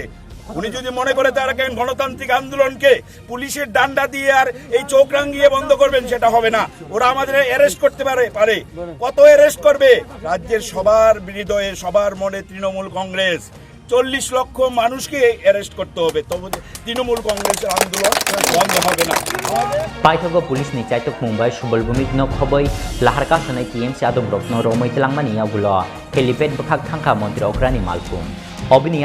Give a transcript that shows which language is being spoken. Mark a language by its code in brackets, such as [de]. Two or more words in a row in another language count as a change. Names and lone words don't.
[bn] উনি যদি মনে করে তারা গণতান্ত্রিক আন্দোলনকে পুলিশের ডান্ডা দিয়ে আর এই চোখ রাঙিয়ে বন্ধ করবেন, সেটা হবে না। ওরা আমাদের অ্যারেস্ট করতে পারে কত অ্যারেস্ট করবে? রাজ্যের সবার হৃদয়ে সবার মনে তৃণমূল কংগ্রেস। 40 লক্ষ মানুষকে অ্যারেস্ট করতে হবে, তবে তৃণমূল কংগ্রেসের আন্দোলন বন্ধ হবে না। [trp] পাইথগো পুলিশ ni chaitok Mumbai Subulbumi no khoboi laharka sonai TMC adom rokno romoi tilangmani yagulo helipad bakhak thangka mantri okrani malpum obini